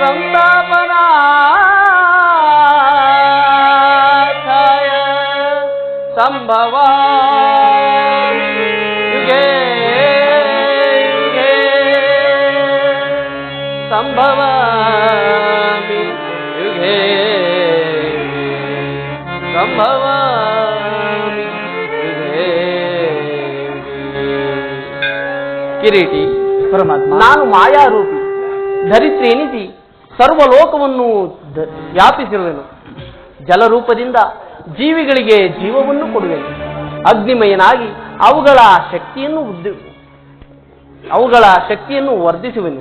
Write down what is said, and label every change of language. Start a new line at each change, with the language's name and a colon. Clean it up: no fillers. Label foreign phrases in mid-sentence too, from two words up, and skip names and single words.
Sanskrit: ಸಂಸ್ಥಾಪನಾರ್ಥಾಯ ಸಂಭವಾಮಿ ಯುಗೇ ಯುಗೇ ಸಂಭವಾಮಿ ಯುಗೇ ಸಂಭವಾಮಿ ಯುಗೇ.
Kannada: ಕಿರೀಟಿ, ಪರಮಾತ್ಮ, ನಾನು ಮಾಯಾರೂಪಿ ಧರಿತ್ರಿ ಎನಿಸಿ ಸರ್ವಲೋಕವನ್ನು ವ್ಯಾಪಿಸಿರುವೆನು. ಜಲರೂಪದಿಂದ ಜೀವಿಗಳಿಗೆ ಜೀವವನ್ನು ಕೊಡುವೆನು. ಅಗ್ನಿಮಯನಾಗಿ ಅವುಗಳ ಶಕ್ತಿಯನ್ನು ವರ್ಧಿಸುವೆನು.